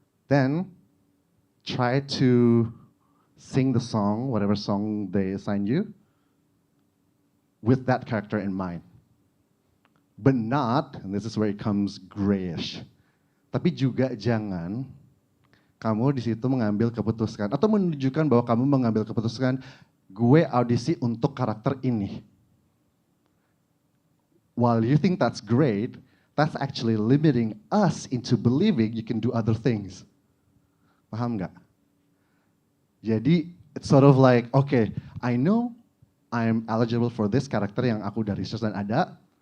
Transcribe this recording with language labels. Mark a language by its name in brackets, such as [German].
[English] Then try to sing the song, whatever song they assign you, with that character in mind. But not, and this is where it comes grayish, [Indonesian] tapi juga jangan kamu di situ mengambil keputusan atau menunjukkan bahwa kamu mengambil keputusan, gue audisi untuk karakter ini. [English] While you think that's great, that's actually limiting us into believing you can do other things. [Indonesian] Paham nggak? [English] Jadi it's sort of like, okay, I know I'm eligible for this character [Indonesian] yang aku udah research dan ada.